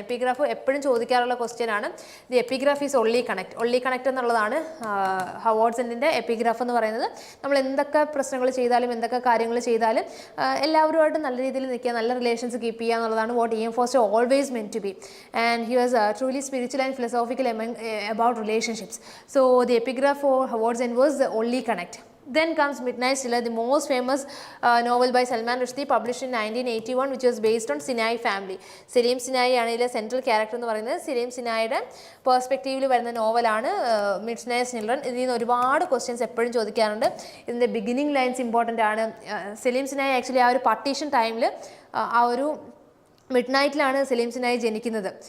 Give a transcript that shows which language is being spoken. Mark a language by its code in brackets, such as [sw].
[ml] Epigraph എപ്പോഴും ചോദിക്കാറുള്ള question ആണ്. [en] the epigraph is only connect [ml] എന്നുള്ളതാണ് ഹവാർഡ്സിൻ്റെ എപ്പിഗ്രാഫ് എന്ന് പറയുന്നത്. നമ്മൾ എന്തൊക്കെ പ്രശ്നങ്ങൾ ചെയ്താലും എന്തൊക്കെ കാര്യങ്ങൾ ചെയ്താലും എല്ലാവരുമായിട്ട് നല്ല രീതിയിൽ നിൽക്കുക, നല്ല റിലേഷൻസ് കീപ്പ് ചെയ്യുക എന്നുള്ളതാണ് [en] What E M Forster always meant to be. And he was truly spiritual and philosophical about relationships. So the epigraph for Howard's End was the only connect. Then comes Midnight Stiller, the most famous novel by Salman Rushdie, published in 1981, which was based on Sinai family. [ml] Saleem Sinai ആണ് ഇതിലെ central character എന്ന് പറയുന്നത്. സലീം സിനായിയുടെ പേഴ്സ്പെക്റ്റീവിൽ വരുന്ന നോവലാണ് midnight children. ഇതിൽ നിന്ന് ഒരുപാട് questions എപ്പോഴും ചോദിക്കാറുണ്ട്. ഇതിൻ്റെ ബിഗിനിങ് ലൈൻസ് ഇമ്പോർട്ടൻ്റ് ആണ്. സലീം സിനായി ആക്ച്വലി ആ ഒരു പാർട്ടീഷൻ ടൈമിൽ ആ ഒരു മിഡ്നൈറ്റിലാണ് സലീം സിനായി ജനിക്കുന്നത്.